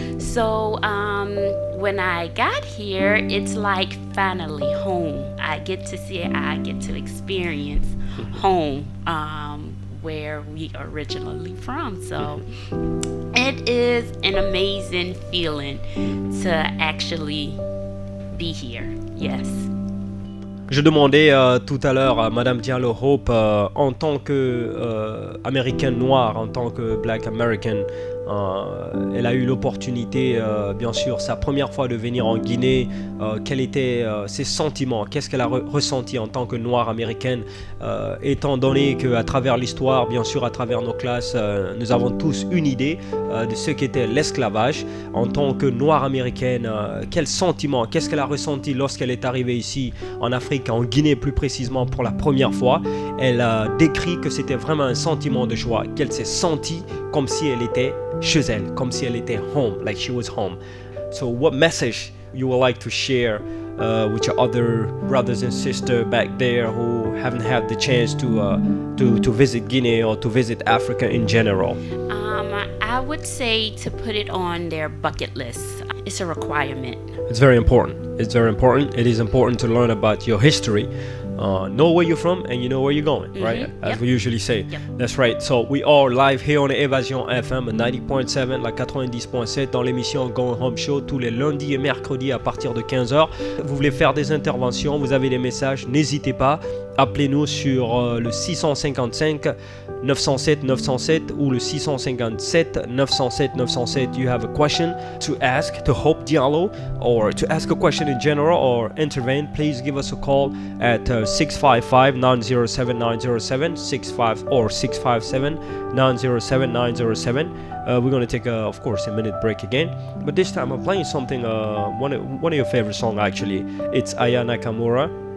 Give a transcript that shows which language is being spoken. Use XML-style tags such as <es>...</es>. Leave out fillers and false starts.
<en>So when I got here, it's like finally home. I get to see it. I get to experience home, where we originally from. So it is an amazing feeling to actually be here. Yes.</en> <fr>Je demandais tout à l'heure à Madame Diallo Hope, en tant que américaine noire, en tant que</fr> <en>Black American,</en> <fr>elle a eu l'opportunité, bien sûr, sa première fois de venir en Guinée. Quels étaient ses sentiments? Qu'est-ce qu'elle a ressenti en tant que noire américaine, étant donné qu'à travers l'histoire, bien sûr, à travers nos classes, nous avons tous une idée de ce qu'était l'esclavage. En tant que noire américaine, quels sentiments? Qu'est-ce qu'elle a ressenti lorsqu'elle est arrivée ici en Afrique, en Guinée plus précisément pour la première fois? Elle a décrit que c'était vraiment un sentiment de joie, qu'elle s'est sentie comme si elle était chez elle, comme si elle était home,</fr> <en>like she was home. So what message you would like to share with your other brothers and sisters back there who haven't had the chance to visit Guinea or to visit Africa in general? I would say to put it on their bucket list. It's a requirement. It's very important. It is important to learn about your history. Know where you're from and you know where you're going, right? As we usually say. Yep. That's right. So we are live here on Evasion FM 90.7,</en> <fr>la 90.7 dans l'émission Going Home Show tous les lundis et mercredis à partir de 15h. Vous voulez faire des interventions, vous avez des messages, n'hésitez pas. Appelez-nous sur le 655 907 907 ou le 657 907 907.</fr> <en>You have a question to ask to Hope Diallo or to ask a question in general or intervene, please give us a call at 655-907-907, 657-907-907. We're going to take, of course, a minute break again. But this time I'm playing something, one of your favorite songs actually. It's Aya Nakamura.</en>